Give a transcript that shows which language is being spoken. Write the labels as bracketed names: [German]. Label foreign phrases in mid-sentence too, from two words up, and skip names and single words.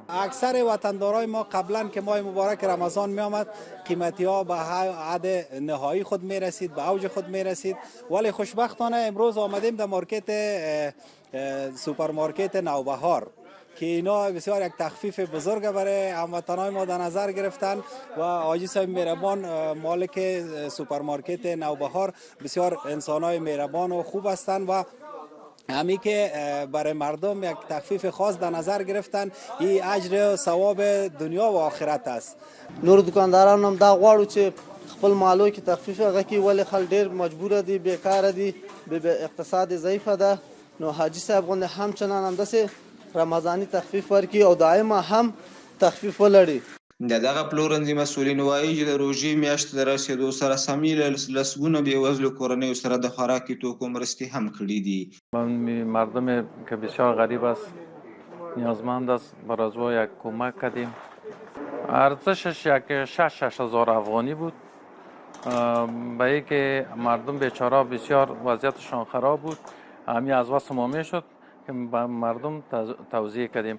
[Persian] اکثر وطندارای ما قبلا که ماه مبارک رمضان می آمد قیمتی ها به حد نهایی خود می رسید، به اوج خود می رسید، ولی خوشبختانه امروز آمدیم در مارکت سوپرمارکت نوبهار که اینا بسیار یک تخفیف بزرگ برای هموطنان ما در نظر گرفتن و حاجی صاحب مهربان مالک سوپرمارکت نوبهار بسیار انسانای مهربان و خوب هستند و همی که برای مردم یک تخفیف خاص در نظر گرفتن. این اجر و ثواب دنیا و آخرت است. [Pashto] نور دکانداران هم دا غواړو چې خپل مالو کې تخفیف هغه کې، ولې خلک ډېر مجبور دي، بیکاره دي، به اقتصاد ضعیفه ده. نو حاجي صاحب غوندې همچنان همداسې رمضاني تخفیف ورکړي او دائما هم تخفیف ولري. د دغه پلورنځي مسؤلین وایي چې د روژې میاشتې د رسېدو سره سمې لسګونه بېوزلو کورنیو سره د خوراکي توکو مرستې هم کړي دي. [Persian] مردم که بسیار غریب است، نیازمند است، برای او یک کمک کردیم. ارزشش یک 6,000 افغانی بود. به ای که مردم بیچاره بسیار وضعیتشان خراب بود، همین از واسه ما میشد که به مردم توزیع کردیم.